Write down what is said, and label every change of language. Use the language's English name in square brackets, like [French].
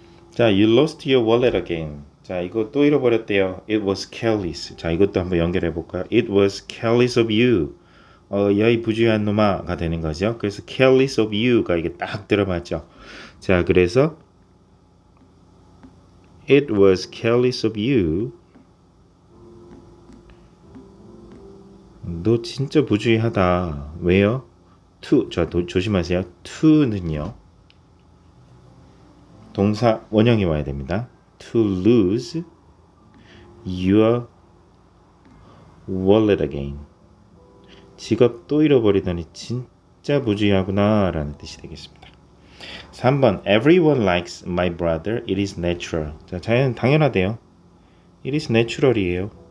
[English] 자, you lost your wallet again. [Korean] 자, 이거 또 잃어버렸대요. [English] It was careless. [Korean] 자, 이것도 한번 연결해 볼까요? [English] It was careless of you. [Korean] 여이 부주의한 놈아가 되는 거죠. 그래서 [English] careless of you [Korean] 가 이게 딱 들어맞죠. 자, 그래서 [English] it was careless of you. [Korean] 너 진짜 부주의하다. 왜요? to. 자, 조심하세요. to는요. 동사 원형이 와야 됩니다. [English] To lose your wallet again. [Korean] 지갑 또 잃어버리다니 진짜 부주의하구나 라는 뜻이 되겠습니다. [English] 3번 Everyone likes my brother. It is natural. [Korean] 자, 자연 당연하대요. [English] It is natural이에요.